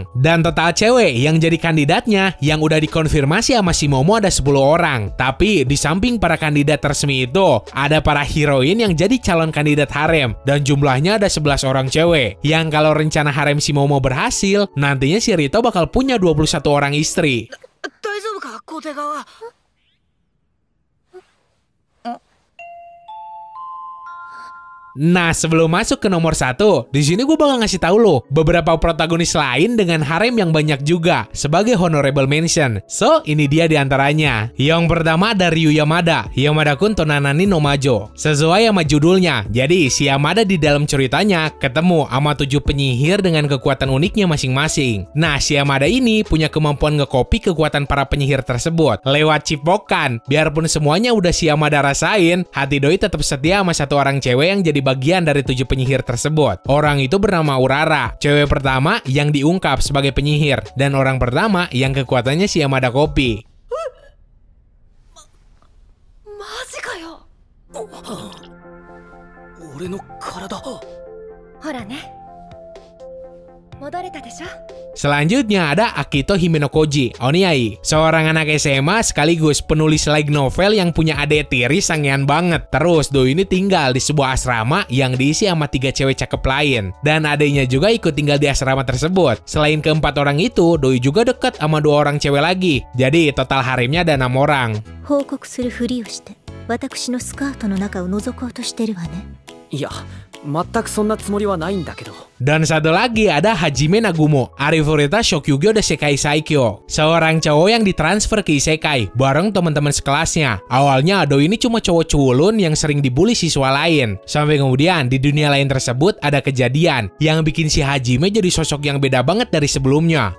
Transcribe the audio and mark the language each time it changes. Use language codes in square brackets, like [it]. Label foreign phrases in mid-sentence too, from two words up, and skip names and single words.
[id] Dan total cewek yang jadi kandidatnya yang udah dikonfirmasi sama si Momo ada 10 orang. Tapi di samping para kandidat resmi itu, ada para heroin yang jadi calon kandidat harem. Dan jumlahnya ada 11 orang cewek. Yang kalau rencana harem si Momo berhasil, nantinya Shirito bakal punya 21 orang istri. [ja] 大丈夫か小手川。 [id] Nah, sebelum masuk ke nomor 1, di sini gue bakal ngasih tahu lo beberapa protagonis lain dengan harem yang banyak juga sebagai [en] honorable mention. [id] So, ini dia diantaranya. Yang pertama ada Ryu Yamada, Yamada-kun Tonanani no Majo. Sesuai sama judulnya, jadi si Yamada di dalam ceritanya ketemu sama 7 penyihir dengan kekuatan uniknya masing-masing. Nah, si Yamada ini punya kemampuan ngekopi kekuatan para penyihir tersebut lewat cipokan. Biarpun semuanya udah si Yamada rasain, hati doi tetap setia sama satu orang cewek yang jadi bagian dari 7 penyihir tersebut. Orang itu bernama Urara, cewek pertama yang diungkap sebagai penyihir, dan orang pertama yang kekuatannya si Yamada kopi. [ja] マジかよ。俺の体。ほらね、戻れたでしょ。 [id] Selanjutnya ada Akito Himenokoji, Oniai, seorang anak SMA sekaligus penulis [en] light novel [id] yang punya adik tiri sangean banget. Terus doi ini tinggal di sebuah asrama yang diisi sama 3 cewek cakep lain. Dan adiknya juga ikut tinggal di asrama tersebut. Selain keempat orang itu, doi juga dekat sama 2 orang cewek lagi. Jadi total haremnya ada 6 orang. [ja] 報告するふりをして私のスカートの中を覗こうとしてるわね。いや、全くそんなつもりはないんだけど。 [id] Dan satu lagi ada Hajime Nagumo, Arifureta Shokyugyo de Sekai Saikyo, seorang cowok yang ditransfer ke Isekai bareng teman-teman sekelasnya. Awalnya doi ini cuma cowok culun yang sering dibully siswa lain. Sampai kemudian di dunia lain tersebut ada kejadian yang bikin si Hajime jadi sosok yang beda banget dari sebelumnya.